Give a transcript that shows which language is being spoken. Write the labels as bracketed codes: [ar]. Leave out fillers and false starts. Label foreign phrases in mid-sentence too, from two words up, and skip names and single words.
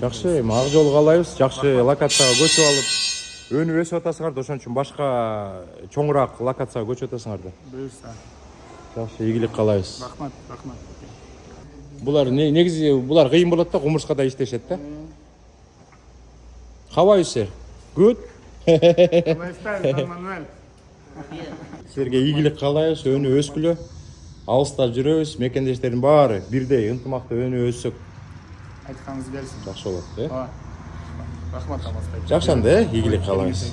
[ky] Жакшы, эми ак жол каалайбыз. Жакшы локацияга көчүп алып, өнүп өсүп атасыңар да, ошон үчүн башка чоңураак локацияга көчүп атасыңар да. Буйрса. Жакшы, ийгилик каалайбыз. Рахмат. Булар негизи булар кыйын болот да, кумурскада иштешет да. [en] How are you, sir? Good. [ky] Силерге ийгилик каалайбыз, өнүп өскүлө. Алыстап жүрөбүз, мекендештердин баары бирдей ынтымакта өнүп өссөк. Айтканыңыз келсин. Жакшы болот, Рахмат Алмазбек. Жакшы анда, ийгилик каалайбыз.